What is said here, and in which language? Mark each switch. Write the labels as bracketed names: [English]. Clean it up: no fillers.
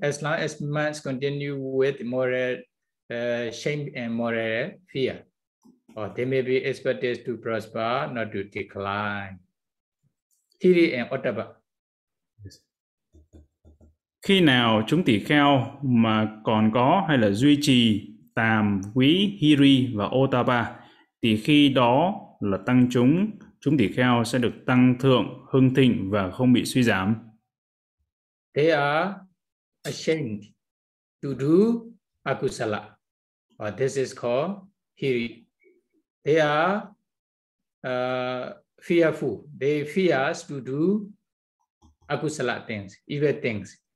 [English] As long as minds continue with moral shame and moral fear, or they may be expected to prosper, not to decline. Hiri and Ottaba. Yes. [Vietnamese] Khi nào chúng tỷ kheo mà còn có hay là duy trì tàm, quý, hiri và Ottaba, thì khi đó là tăng chúng tỷ kheo sẽ được tăng thượng, hưng thịnh và không bị suy giảm. [English] They are ashamed to do akusala. Or this is called hiri. They are fearful. They fear us to do akusala things, evil things.